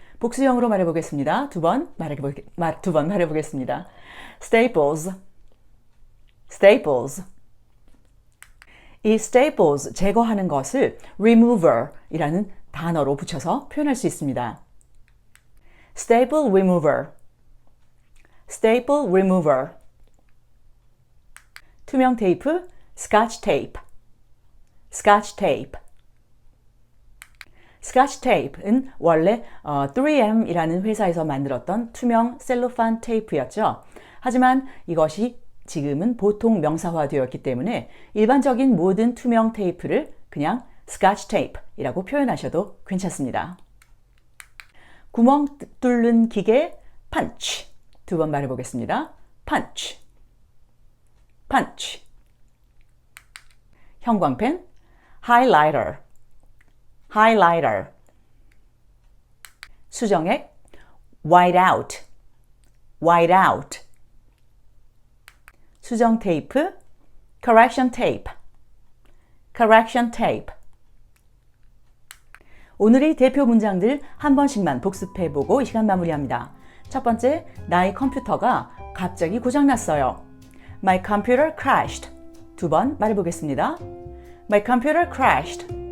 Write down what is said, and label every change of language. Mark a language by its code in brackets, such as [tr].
[ko] 복수형으로 말해보겠습니다. 두 번 말해보겠습니다. [en] staples, staples. [ko] 이 staples, 제거하는 것을 remover이라는 단어로 붙여서 표현할 수 있습니다. [en] staple remover, staple remover. [ko] 투명 테이프, [en] scotch tape, scotch tape. [ko] 스카치 테이프는 원래 3M이라는 회사에서 만들었던 투명 셀로판 테이프였죠. 하지만 이것이 지금은 보통 명사화되었기 때문에 일반적인 모든 투명 테이프를 그냥 스카치 테이프이라고 표현하셔도 괜찮습니다. 구멍 뚫는 기계, punch. 두 번 말해보겠습니다. punch, punch. 형광펜, [en] highlighter, highlighter. [ko] 수정액, [en] white out, white out. [ko] 수정 테이프, [en] correction tape, correction tape. [ko] 오늘의 대표 문장들 한 번씩만 복습해보고 이 시간 마무리합니다. 첫 번째, 나의 컴퓨터가 갑자기 고장났어요. [en] My computer crashed. [ko] 두 번 말해보겠습니다. [en] My computer crashed.